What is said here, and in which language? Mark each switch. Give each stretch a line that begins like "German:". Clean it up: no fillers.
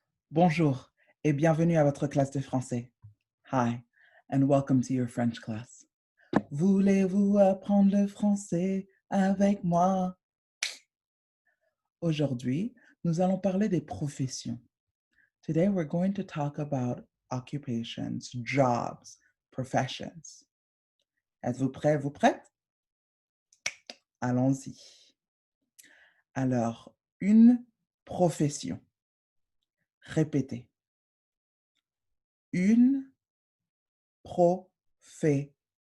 French: Bonjour et bienvenue à votre classe de français.
English: Hi and welcome to your French class.
French: Voulez-vous apprendre le français avec moi? Aujourd'hui, nous allons parler des professions.
English: Today we're going to talk about occupations, jobs, professions.
French: Êtes-vous prêts, vous prêtes? Allons-y. Alors, une profession. Répétez. Une profession.